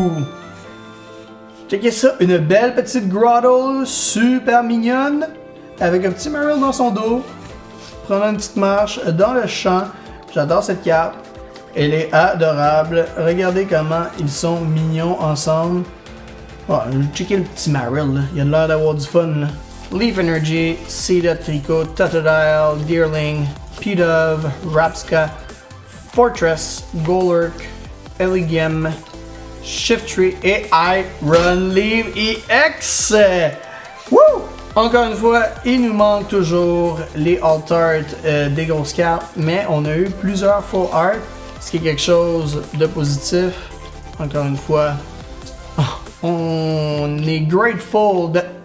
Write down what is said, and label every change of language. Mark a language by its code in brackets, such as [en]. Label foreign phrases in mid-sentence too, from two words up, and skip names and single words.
[fr] Checkez ça, une belle petite Grottle, super mignonne, avec un petit Marill dans son dos, prenant une petite marche dans le champ. J'adore cette carte, elle est adorable. Regardez comment ils sont mignons ensemble. Oh, checkez le petit Marill, là. Il a l'air d'avoir du fun. Là. Leaf Energy, Seedot Trico, Totodile, Deerling, Pidove, Rapska, Fortress, Golurk, Elegam, Shiftry et Iron Leaf EX! Woo! Encore une fois, il nous manque toujours les [en] Alt Art [fr] des grosses cartes, mais on a eu plusieurs [en] Full Art, [fr] ce qui est quelque chose de positif. Encore une fois, on est grateful de...